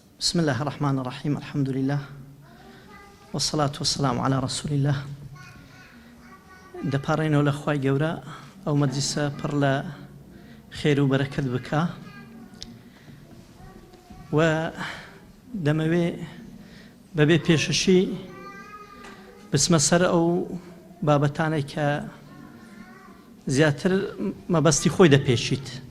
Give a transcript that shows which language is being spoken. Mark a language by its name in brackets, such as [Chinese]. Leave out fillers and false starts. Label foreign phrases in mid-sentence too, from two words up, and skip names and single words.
[Arabic] بسم الله الرحمن الرحيم. الحمد لله والصلاة والسلام على رسول الله. [Central Kurdish] دەپارڕێنەوە لە خوای گەورە ئەو مەجلیسە پڕ لە خێر و بەرەکەت بکە و دەمەوێ بەبێ پێشەشی بچمە سەر ئەو بابەتانەی کە زیاتر مەبەستی خۆی دەپێشیت.